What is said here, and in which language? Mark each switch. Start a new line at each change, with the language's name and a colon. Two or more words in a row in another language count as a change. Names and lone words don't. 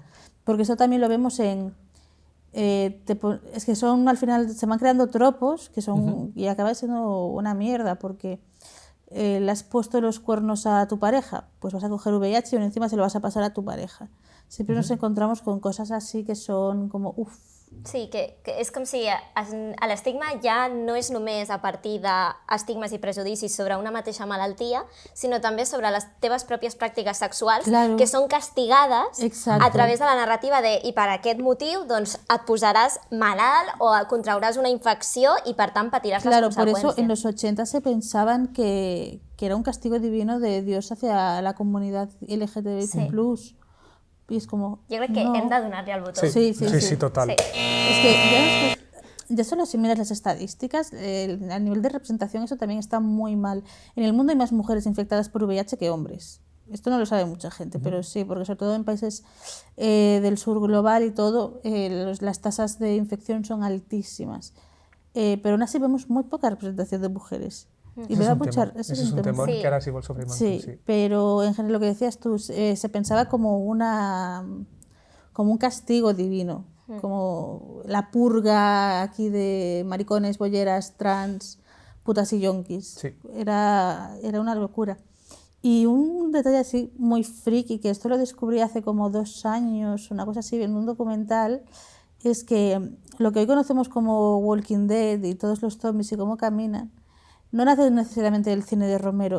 Spanish: Porque eso también lo vemos en... es que son, al final, se van creando tropos que son, y acaba siendo una mierda, porque le has puesto los cuernos a tu pareja, pues vas a coger VIH y encima se lo vas a pasar a tu pareja. Siempre nos encontramos con cosas así que son como uff.
Catalan: Sí, que és com si l'estigma ja no és només a partir d'estigmes i prejudicis sobre una mateixa malaltia, sinó també sobre les teves pròpies pràctiques sexuals, que són castigades a través de la narrativa de i per aquest motiu doncs, et posaràs malalt o contrauràs una infecció i per tant patiràs les conseqüències.
Spanish: Por eso en los 80 se pensaban que era un castigo divino de Dios hacia la comunidad LGTBI+. Y es como, yo creo que
Catalan: hem de donar-li el botó. Sí, total. Sí.
Spanish: Es que ya solo si miras las estadísticas, a nivel de representación eso también está muy mal. En el mundo hay más mujeres infectadas por VIH que hombres. Esto no lo sabe mucha gente, pero sí, porque sobre todo en países del sur global y todo, las tasas de infección son altísimas. Pero aún así vemos muy poca representación de mujeres. Y ese es un temor que ahora sí
Catalan: vol sofrir
Spanish: más. Sí, pero en general lo que decías tú, se pensaba como un castigo divino, como la purga aquí de maricones, bolleras, trans, putas y yonkis. Era una locura. Y un detalle así muy friki, que esto lo descubrí hace como 2 años, una cosa así, viendo un documental, es que lo que hoy conocemos como Walking Dead y todos los zombies y cómo caminan, no nace necesariamente del cine de Romero.